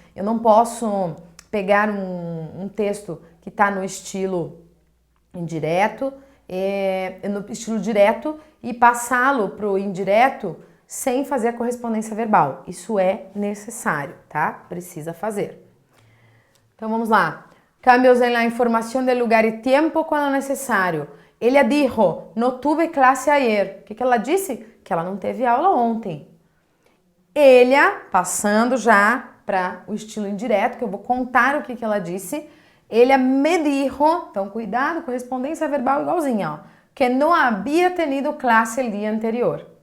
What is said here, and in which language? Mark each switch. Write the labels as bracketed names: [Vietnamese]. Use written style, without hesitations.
[Portuguese] Eu não posso pegar um texto que está no estilo indireto, no estilo direto e passá-lo para o indireto sem fazer a correspondência verbal. Isso é necessário, tá? Precisa fazer. Então vamos lá. [Spanish] Cambios en la información del lugar y tiempo cuando necessário. Ella dijo, no tuve clase ayer. [Portuguese] O que ela disse? Que ela não teve aula ontem. Ella, passando já para o estilo indireto, que eu vou contar o que ela disse. [Spanish] Ella me dijo, [Portuguese] então cuidado, correspondência verbal igualzinha, ó, que não havia tenido classe o dia anterior.